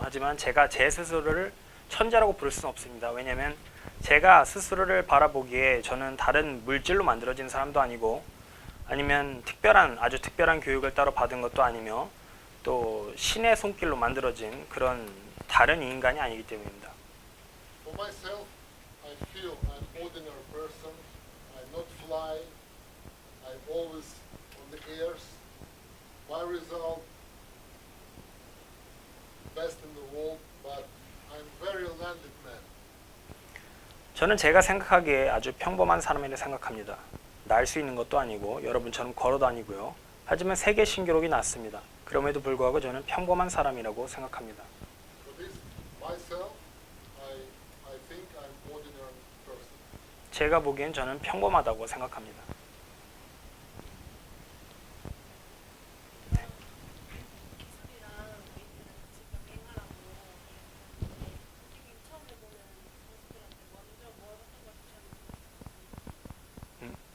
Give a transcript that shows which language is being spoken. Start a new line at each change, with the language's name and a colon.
Korean: 하지만 제가 제 스스로를 천재라고 부를 수는 없습니다. 왜냐하면 제가 스스로를 바라보기에 저는 다른 물질로 만들어진 사람도 아니고 아니면 아주 특별한 교육을 따로 받은 것도 아니며 또 신의 손길로 만들어진 그런 다른 인간이 아니기 때문입니다.
English: For myself, I feel I'm ordinary person. I not fly. I'm always on the airs. My result, best in the world, but I'm very landed man.
Korean: 저는 제가 생각하기에 아주 평범한 사람이라고 생각합니다. 날 수 있는 것도 아니고 여러분처럼 걸어 다니고요. 하지만 세계 신기록이 났습니다. 그럼에도 불구하고 저는 평범한 사람이라고 생각합니다.
English: For this, myself, I think I'm ordinary person.
Korean: 제가 보기엔 저는 평범하다고 생각합니다. 기술이랑 웨이트를 같이 병행하라고 얘기했는데 튀김 처음 해보는 선수들한테 먼저 뭐 어떤 걸 추천해 주세요?